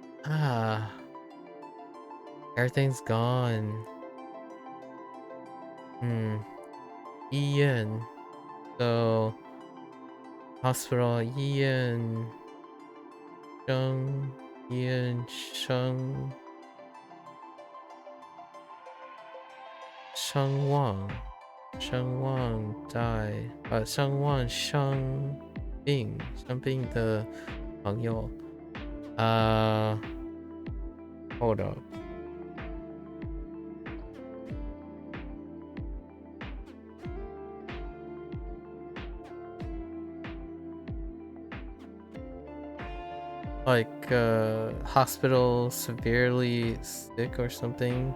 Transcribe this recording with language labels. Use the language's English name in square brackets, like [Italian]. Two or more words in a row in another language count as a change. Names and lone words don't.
[English] Ah, everything's gone. Ian. So, hospital, Ian. Sheng. Ian Sheng. Sheng Wang. Sheng Wang died. Sheng Wang, Sheng Bing. [Chinese] Sheng Bing 的朋友. [English] Hold up. Like, hospital, severely sick or something?